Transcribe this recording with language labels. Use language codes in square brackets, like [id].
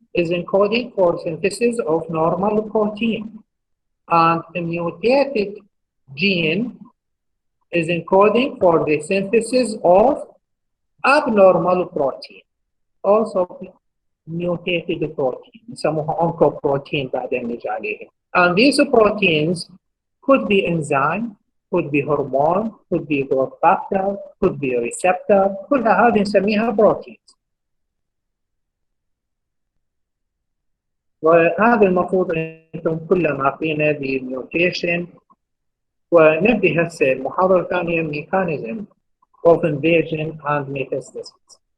[en] is encoding for synthesis of normal protein, and a mutated gene is encoding for the synthesis of abnormal protein, also mutated protein يسموها oncoprotein [ar] بعدين نجي عليه. [en] And these proteins could be enzyme, could be hormone, could be growth factor, could be receptor، كلها هذه نسميها proteins. [ar] وهذا المفروض انتم كلهم عارفينه بالميوتيشن. ونبدي هسه المحاضرة الثانية [en] mechanism of invasion and metastasis.